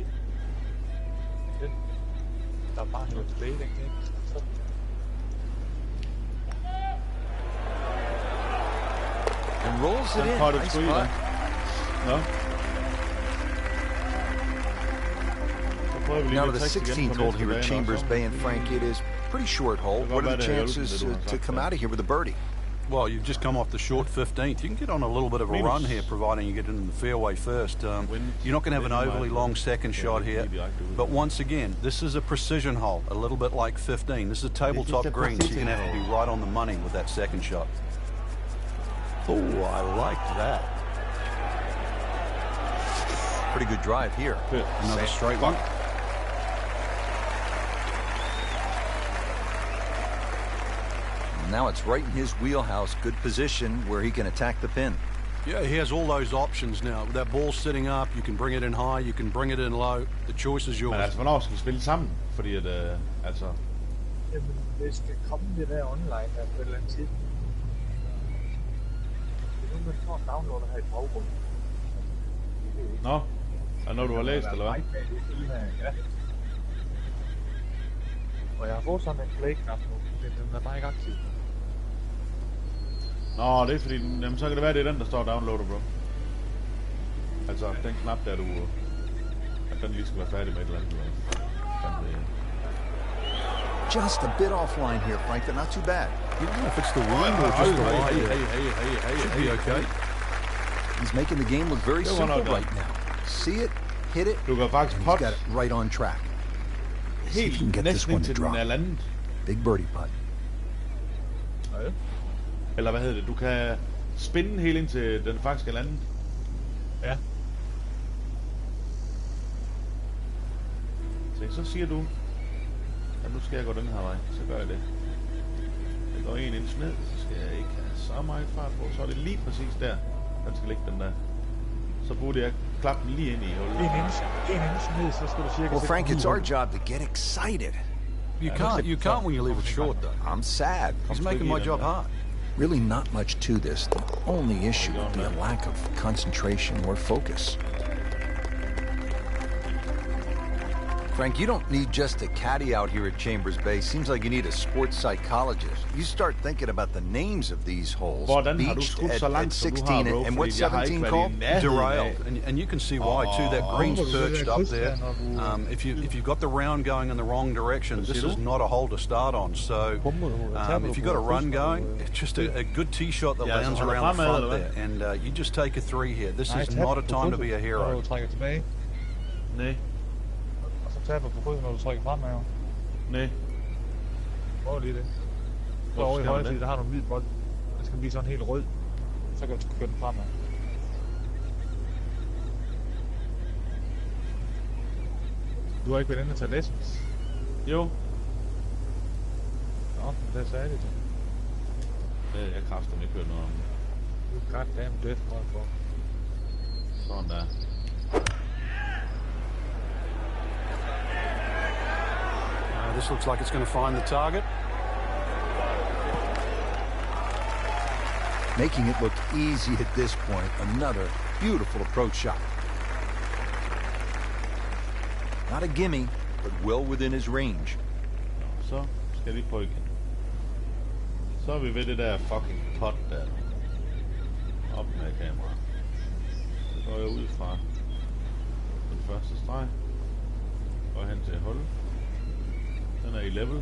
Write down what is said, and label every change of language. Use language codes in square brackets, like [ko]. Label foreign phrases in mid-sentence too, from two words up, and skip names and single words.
[da] Den, der er bare hedder Play, den kan ikke. Så. [en] rolls it [da] Den [en] in. [da] pottet [en] Nice [da] sgu i der. [en] putt. [da] Nå. Så prøver vi lige [en] Now to [da] lidt [en] the [da] tricks igen [en] 16th [da] på [en] hole [da] næste [en] here at [da] bane [en] Chambers [da] også. [en] Bay, and Frank, it is pretty short hole. [da] Det kan [en] What [da] godt [en] are the [da] være, det har hjulpet [en] chances [da] lidt, du har [en] to [da] sagt, [en] come [da] ja. [en] out of here with a birdie? Well, you've just come off the short 15th. You can get on a little bit of a [da] Minus. [en] run here, providing you get in the fairway first. You're not going to have an overly long second shot here. But once again, this is a precision hole, a little bit like 15. This is a tabletop a green, so you're going to have to be precision right on the money with that second shot. Oh, I like that. Pretty good drive here. [da] Fedt. [en] Another straight one. Now it's right in his wheelhouse. Good position where he can attack the pin. Yeah, he has all those options now. With that ball sitting up, you can bring it in high, you can bring it in low. The choice is yours. [da] Men altså, hvornår skal vi spille sammen? Fordi at, altså... Jamen, det skal komme det der online der på et eller andet tidspunkt. Det er nu, man får downloader her i baggrunden. Nå, er noget du har læst, eller hvad? Ja. Og jeg har fået sådan en play-knap nu, men den er bare ikke aktiv. Nå, det er fordi, jamen så kan det være, det er den, der står downloader, bro. Altså, den knap der, du... At den lige skal være færdig med et eller andet. [en] Just a bit offline here, Frank, but not too bad. You don't know if it's the wind or just the light. Should be okay. He's making the game look very [da] Det var [en] simple [da] nok godt. [en] right now. See it, hit it, [da] Du kan faktisk [en] and pot he's got it right on track. See if he can [da] helt [en] get this [da] næsten [en] one [da] ind [en] to [da] til den [en] drop. [da] er landet. [en] Big birdie putt. [da] Ja. Eller hvad hedder det? Du kan spinde helt ind til den faktisk er landet. Ja. Så siger du, at nu skal jeg gå den her vej. Så gør jeg det. Jeg går 1 inch ned, så skal jeg ikke have så meget fart på. Så er det lige præcis der, den skal ligge den der. Så burde jeg klappe den lige ind i hullet. En inch ned, så skal du cirka... [en] Well, Frank, it's our job to get excited. You can't when you leave it short, though. I'm sad. He's making my job hard. Really not much to this. The only issue would be a lack of concentration or focus. Frank, you don't need just a caddy out here at Chambers Bay. Seems like you need a sports psychologist. You start thinking about the names of these holes. [da] Hvordan har du [en] Beached [da] skudt så [en] at [da] langt, som du [en] 16, [da] har, bro? [en] and what's [da] Fordi jeg har ikke [en] 17 [da] været i [en] called? [da] nærheden af. [en] Derailed, and you can see why too. That green's perched up there. If you've got the round going in the wrong direction, this is not a hole to start on. So if you've got a run going, it's just a good tee shot that [da] Ja, [en] lands [da] så holder [en] around the [da] fremad, [en] front [da] eller [en] there, and you just take a 3 here. This is not a time to be a hero. [da] Når du trækker tilbage, Nej, og så taber på krydset, når du trækker fremad. nej. Prøv lige det. Så Hvorfor over i skal man højre det? side, der har du en hvid bold. Den skal blive sådan helt rød. Så kan du køre den fremad. Du har ikke været inde og tage lessons? Jo, Nå, men det sagde det til. jeg kræfter ikke hørt noget om det. Du er [en] goddamn deaf, [da] for. Sådan der. [en] This looks like it's going to find the target. Making it look easy at this point. Another beautiful approach shot. Not a gimme, but well within his range. [da] Så skal vi prøve igen. Så er vi ved det der fucking pot der. Op med kameraet. Så går jeg ud fra den første streg. Går hen til hul. Den er i level.